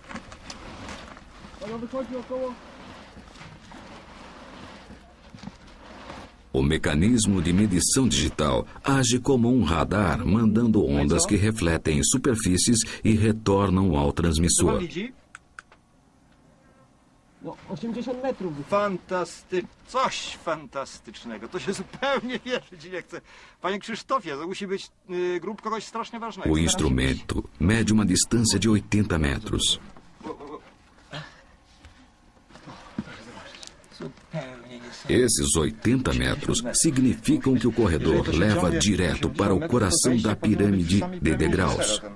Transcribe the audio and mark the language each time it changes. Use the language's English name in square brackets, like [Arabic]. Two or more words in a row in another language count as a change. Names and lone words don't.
[Portuguese] O mecanismo de medição digital age como um radar, mandando ondas que refletem em superfícies e retornam ao transmissor. [Polish] No, 80 metrów. Coś fantastycznego. To się zupełnie wierzyć nie chce. Panie Krzysztofie, to musi być grup kogoś strasznie ważnego. [Portuguese] O instrumento mede uma distância de 80 metros. Esses 80 metros significam que o corredor leva direto para o coração da pirâmide de degraus.